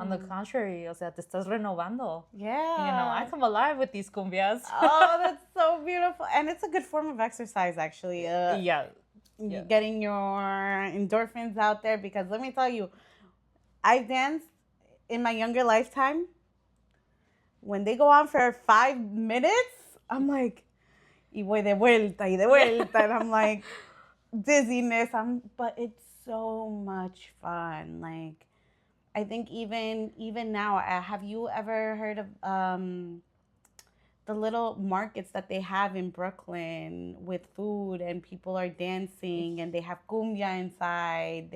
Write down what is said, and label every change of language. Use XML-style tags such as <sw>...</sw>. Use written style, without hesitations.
<en>On the contrary,</en> <es>o sea, te estás renovando.</es> <en>Yeah. I come alive with these cumbias. Oh, that's so beautiful. And it's a good form of exercise, actually. Yeah. Getting your endorphins out there, because let me tell you, I've danced in my younger lifetime. When they go on for 5 minutes, I'm like,</en> <es>y voy de vuelta, y de vuelta.</es> <en>And I'm like, dizziness. But it's so much fun. Like, I think even now, have you ever heard of the little markets that they have in Brooklyn with food, and people are dancing, and they have cumbia inside.</en>